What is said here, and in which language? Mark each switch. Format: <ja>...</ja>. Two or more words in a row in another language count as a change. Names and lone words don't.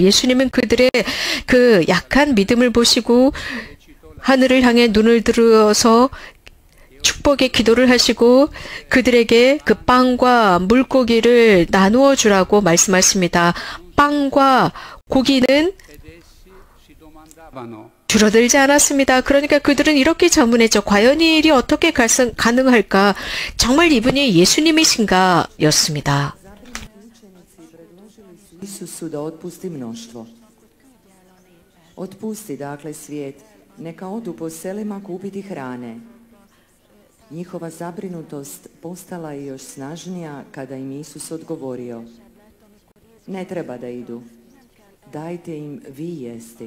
<ko>예수님은 그들의 그 약한 믿음을 보시고 하늘을 향해 눈을 들어서 축복의 기도를 하시고 그들에게 그 빵과 물고기를 나누어 주라고 말씀하십니다. 빵과 고기는 줄어들지 않았습니다. 그러니까 그들은 이렇게 자문했죠. 과연 이 일이 어떻게 가능할까? 정말 이분이 예수님이신가? 였습니다.</ko> <hr>Isusu da otpusti mnoštvo. Otpusti dakle svijet, neka odu po selima kupiti hrane. Njihova zabrinutost postala je još snažnija kada im Isus odgovorio: ne treba da idu, dajte im vi jesti.</hr>